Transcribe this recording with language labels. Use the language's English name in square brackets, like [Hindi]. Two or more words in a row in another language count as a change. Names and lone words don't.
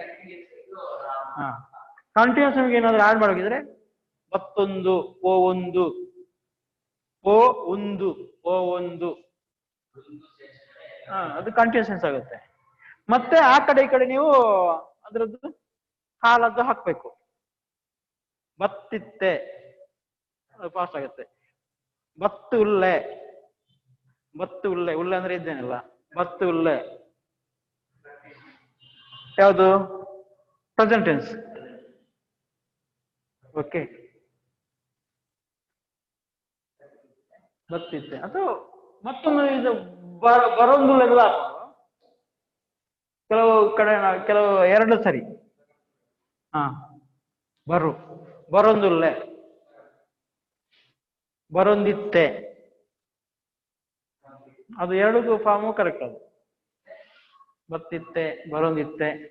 [Kannada] ಕಂಟಿನ್ಯೂಸ್ ಏನಾದ್ರು ಆಡ್ ಮಾಡೋಗಿದ್ರೆ ಮತ್ತೊಂದು, ಓ ಒಂದು, ಓ ಒಂದು, ಓ ಒಂದು, ಅದು ಕಂಟಿನ್ಯೂಸ್ ಆಗುತ್ತೆ. ಮತ್ತೆ ಆ ಕಡೆ ಈ ಕಡೆ ನೀವು ಅದ್ರದ್ದು ಕಾಲದ್ದು ಹಾಕ್ಬೇಕು. ಬತ್ತಿತ್ತೆ ಫಾಸ್ಟ್ ಆಗುತ್ತೆ. [Tulu] ಬತ್ತು ಉಲ್ಲೆ, ಬತ್ತು ಉಲ್ಲೆ, [Kannada] ಉಲ್ಲೆ ಅಂದ್ರೆ ಇದ್ದೇನಲ್ಲ, [Tulu] ಬತ್ತು ಉಲ್ಲೆ [Kannada] ಯಾವುದು? [English] Present tense. Okay, ಬತ್ತಿತ್ತೆ. [Kannada] ಅಥವಾ ಮತ್ತೊಂದು ಇದು ಬರೋಂದುಲ್ಲೆಲ್ಲ ಕೆಲವು ಕಡೆ ಕೆಲವು ಎರಡು ಸರಿ. [Tulu] ಬರೊಂದುಲ್ಲೆ, ಬರೊಂದಿತ್ತೆ, [Kannada] ಅದು ಎರಡಕ್ಕೂ [English] form correct. [Tulu] ಅದು ಬತ್ತಿತ್ತೆ, ಬರೊಂದಿತ್ತೆ.